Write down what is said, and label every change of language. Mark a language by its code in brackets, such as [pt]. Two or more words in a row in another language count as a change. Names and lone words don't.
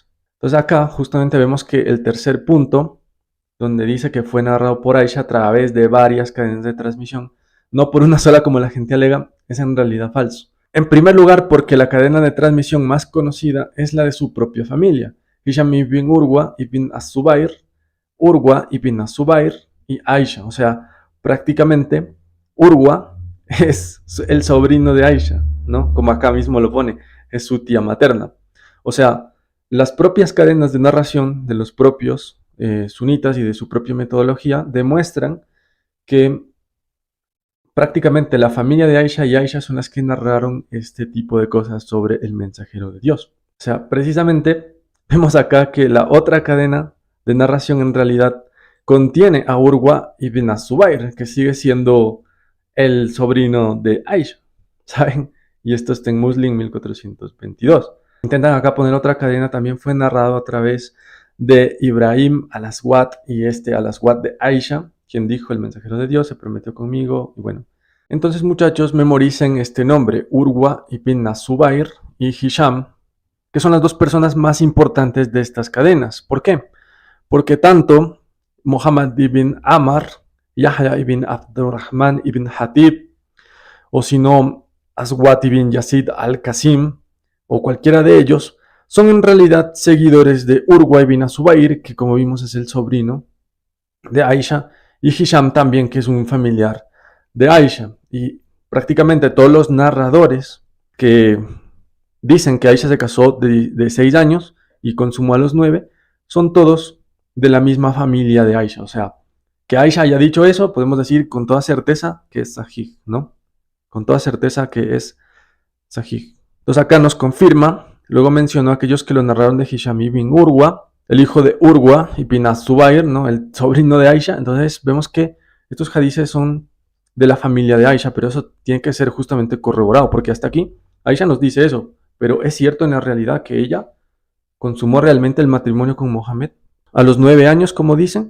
[es] Entonces acá justamente vemos que el tercer punto, donde dice que fue narrado por Aisha a través de varias cadenas de transmisión, no por una sola como la gente alega, es en realidad falso. En primer lugar, porque la cadena de transmisión más conocida es la de su propia familia, Hisham ibn Urwa ibn az-Zubair, Urwa ibn az-Zubair y Aisha. O sea, prácticamente Urwa es el sobrino de Aisha, ¿no? Como acá mismo lo pone, es su tía materna. O sea, las propias cadenas de narración de los propios sunitas y de su propia metodología demuestran que prácticamente la familia de Aisha y Aisha son las que narraron este tipo de cosas sobre el mensajero de Dios. O sea, precisamente vemos acá que la otra cadena de narración en realidad contiene a Urwa ibn az-Zubair, que sigue siendo el sobrino de Aisha, ¿saben? Y esto está en Muslim 1422. Intentan acá poner otra cadena, también fue narrado a través de Ibrahim al-Aswad y al-Aswad de Aisha, quien dijo, el mensajero de Dios se prometió conmigo, y bueno. Entonces, muchachos, memoricen este nombre, Urwa ibn az-Zubair y Hisham, que son las dos personas más importantes de estas cadenas. ¿Por qué? Porque tanto Muhammad ibn Amr, Yahya ibn Abdurrahman ibn Hatib, o si no, Aswad ibn Yazid al-Qasim, o cualquiera de ellos, son en realidad seguidores de Urwa ibn az-Zubair, que como vimos es el sobrino de Aisha, y Hisham también, que es un familiar de Aisha. Y prácticamente todos los narradores que dicen que Aisha se casó de 6 años y consumó a los 9, son todos de la misma familia de Aisha. O sea, que Aisha haya dicho eso, podemos decir con toda certeza que es Sahih, ¿no? Con toda certeza que es Sahih. Entonces acá nos confirma, luego mencionó a aquellos que lo narraron de Hisham ibn Urwa, el hijo de Urwa ibn az-Zubair, ¿no? El sobrino de Aisha. Entonces vemos que estos hadices son de la familia de Aisha, pero eso tiene que ser justamente corroborado, porque hasta aquí Aisha nos dice eso, pero es cierto en la realidad que ella consumó realmente el matrimonio con Mohammed a los 9 años, como dicen.